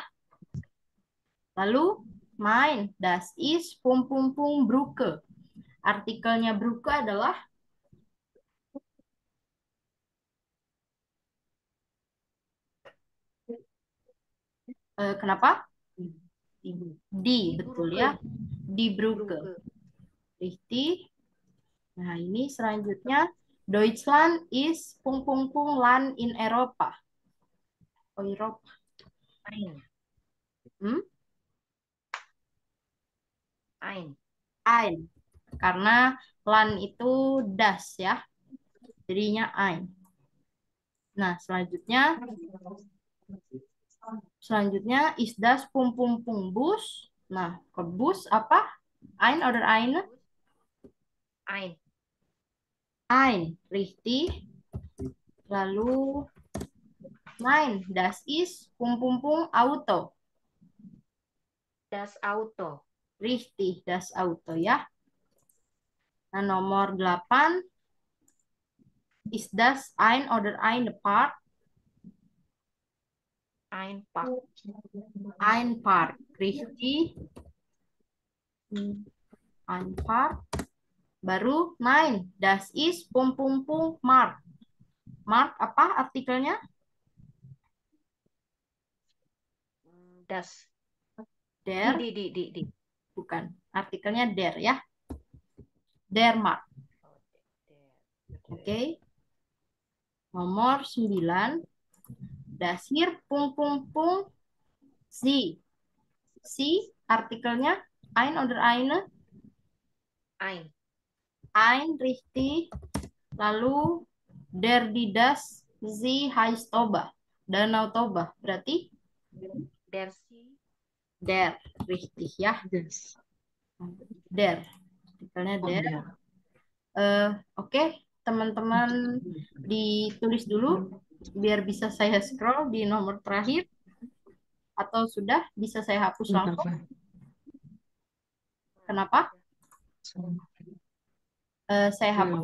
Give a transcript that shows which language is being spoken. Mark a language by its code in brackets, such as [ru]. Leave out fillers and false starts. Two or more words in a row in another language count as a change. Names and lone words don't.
[de] Lalu mein, das ist Brücke. [id] Artikelnya Brücke adalah kenapa? Di, betul ya. Di Brücke. [de] Richtig. [id] Nah, ini selanjutnya Deutschland [de] is Land in [id] Eropa. Oh, Eropa. [de] Ein. Hmm? Ein. Ein. [id] Karena Land itu das ya. Jadinya ein. Nah, selanjutnya [de] is das Bus. [id] Nah, ke bus apa? [de] Ein oder eine? Ein. Ein, richtig. Lalu nein, das ist Auto. Das Auto. Richtig, das Auto [id] ya. Nah, nomor [de] 8. Is das ein oder eine Park? Ein Park. Ein Park, richtig. Ein Park. Baru 9. Das ist pum pum pum Mark. Mark [id] apa artikelnya? [de] Das. Der, Di. [id] bukan. Artikelnya der ya. [de] Der Mark. Oh, [id] Oke. Nomor 9. [de] Das hier pum pum pum Sie. [id] Sie artikelnya [de] ein oder eine? Ein. Ein richtig. Lalu der die das sie heißt Toba. [id] Danau Toba. Berarti [de] Der Sie. der richtig ya. [en] Yes. [id] Der. Artikelnya Oh, [de] der. [id] ya. Oke, teman-teman ditulis dulu biar bisa saya scroll di nomor terakhir atau sudah bisa saya hapus Bentar, langsung. Pak. Kenapa? Saya hapus,